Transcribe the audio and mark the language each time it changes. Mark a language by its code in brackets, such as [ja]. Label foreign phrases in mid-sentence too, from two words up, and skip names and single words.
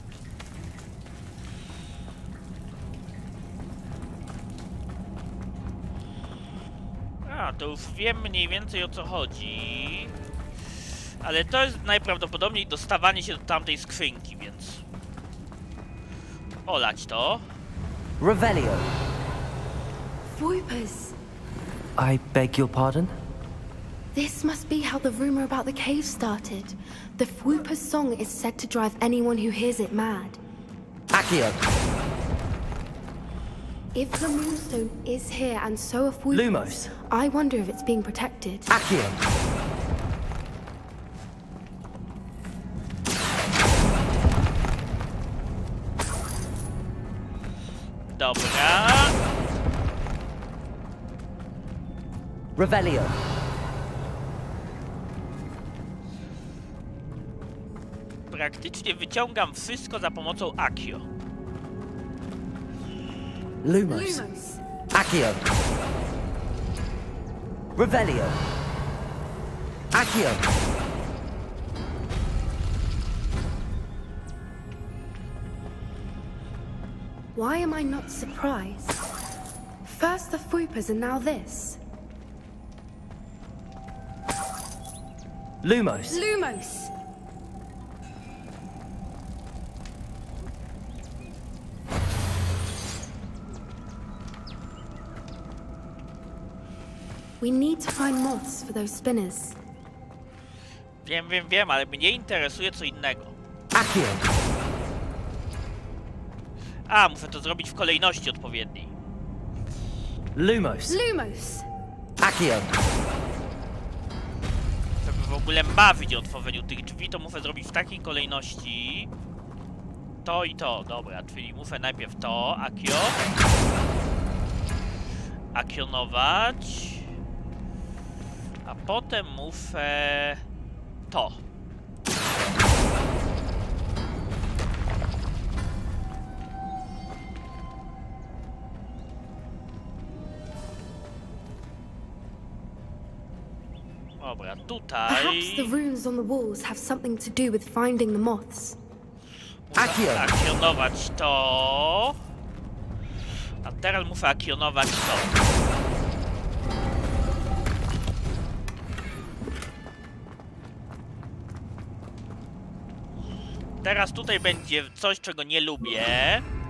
[pl] A, to już wiem mniej więcej o co chodzi. Ale to jest najprawdopodobniej dostawanie się do tamtej skrzynki, więc... olać to. Revelio. Voipers! [en] I beg your pardon? This must be how the rumor about the cave started. The Fwooper's song is said to drive anyone who hears it mad. Accio. If the moonstone is here and so are Fwoopers, Lumos. I wonder if it's being protected. Accio. [pl] Dobra. Revelio. Praktycznie wyciągam wszystko za pomocą Accio. Lumos. Accio. Revelio. Accio. [en] Why am I not surprised? First the Fruipers and now this. Lumos. Lumos! We need to find moths for those spinners. [pl] Wiem, ale mnie interesuje co innego. Accio. A, muszę to zrobić w kolejności odpowiedniej. Lumos. Lumos! Accio. Żeby w ogóle bawić o otworzeniu tych drzwi, to muszę zrobić w takiej kolejności. To i to, dobra, czyli muszę najpierw to, Accio. Akionować. A potem muszę to. Dobra, tutaj. [en] Perhaps the runes on the walls have something to do with finding the moths. [pl] Muszę akionować to. A teraz muszę akionować to. Teraz tutaj będzie coś, czego nie lubię.